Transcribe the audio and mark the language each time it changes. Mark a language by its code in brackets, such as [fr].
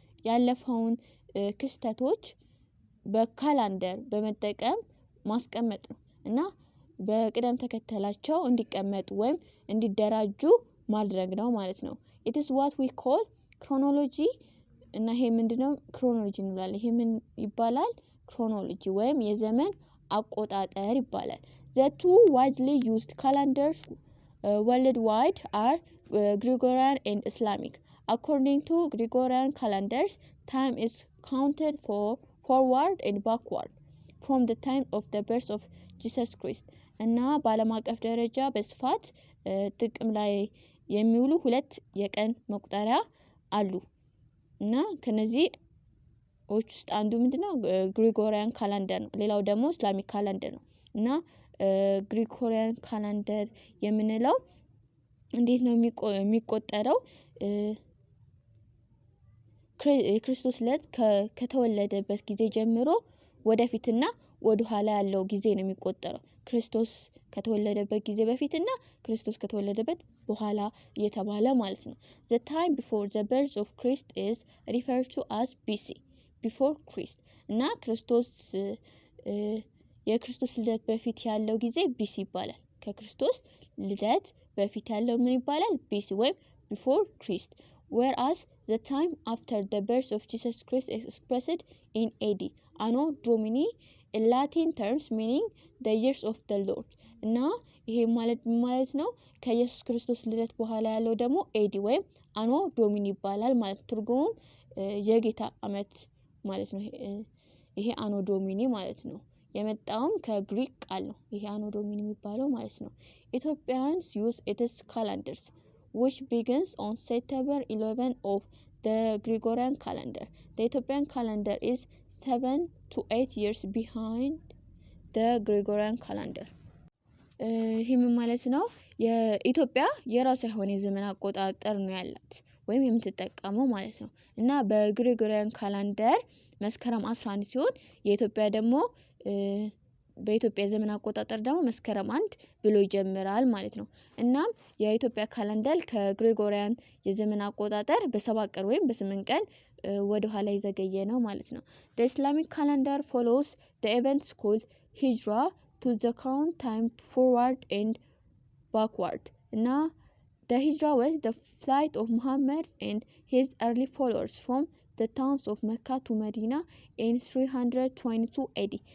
[am] ያለፈውን ክስተቶች በካላንደር በመጠቀም ማስቀመጥ ነው እና በቅደም ተከተላቸው እንዲቀመጡ ወይም እንዲደራጁ ማድረግ ነው ማለት ነው። [en] it is what we call chronology [am] እና ይሄ ምንድነው? chronology እንላለን። ይሄ ምን ይባላል? chronology ወይም የዘመን አቆጣጠር ይባላል። [en] the two widely used calendars worldwide are Gregorian and Islamic. According to Gregorian calendars, time is counted forward and backward from the time of the birth of Jesus Christ. [am] እና በዓለም አቀፍ ደረጃ በስፋት ጥቅም ላይ የሚውሉ ሁለት የቀን መቁጠሪያ አሉ እና ከነዚህ ውስጥ አንዱ ምንድነው? ግሪጎሪያን ካላንደር ነው። ሌላው ደግሞ ኢስላሚክ ካላንደር ነው እና ግሪጎሪያን ካላንደር የምንለው እንዴት ነው የሚቆጠረው? የክርስቶስ ዕለት ከተወለደበት ጊዜ ጀምሮ ወደፊትና ወደ ኋላ ያለው ጊዜ ነው የሚቆጠረው። ክርስቶስ ከተወለደበት ጊዜ በፊትና ክርስቶስ ከተወለደበት በኋላ እየተባለ ማለት ነው። [en] the time before the birth of Christ is referred to as BC before Christ [am] እና ክርስቶስ የክርስቶስ ልደት በፊት ያለው ጊዜ BC ይባላል። ከክርስቶስ ልደት በፊት ያለው ምን ይባላል? [en] BC ወይም before Christ. whereas the time after the birth of Jesus Christ is expressed in AD anno domini in Latin terms meaning the years of the Lord [am] እና ይሄ ማለት ነው ከኢየሱስ ክርስቶስ ልደት በኋላ ያለው ደግሞ AD ወይም አኖ ዶሚኒ ይባላል ማለት ትርጉሙም የጌታ አመት ማለት ነው። ይሄ አኖ ዶሚኒ ማለት ነው። የመጣውም ከግሪክ ቃል ነው ይሄ አኖ ዶሚኒ የሚባለው ማለት ነው። [en] Ethiopians use its calendars which begins on September 11 of the Gregorian calendar. The Ethiopian calendar is 7 to 8 years behind the Gregorian calendar. [am] ይህም ማለት ነው የኢትዮጵያ የራሷ የሆነ የዘመን አቆጣጠር ነው ያላት ወይም የምትጠቀመው ማለት ነው እና በግሪጎሪያን ካላንደር መስከረም 11 ሲሆን የኢትዮጵያ ደግሞ በኢትዮጵያ ዘመን አቆጣጠር ደግሞ መስከረም 1 ብሎ ይጀምራል ማለት ነው። እናም የኢትዮጵያ ካላንደር ከግሪጎሪያን የዘመን አቆጣጠር በ7 ቀን ወይም በ8 ቀን ወደ ኋላ ይዘገየ ነው ማለት ነው። [en] The Islamic calendar follows the events called Hijra to the count time forward and backward. Now, the Hijra was the flight of Muhammad and his early followers from the towns of Mecca to Medina in 322 AD.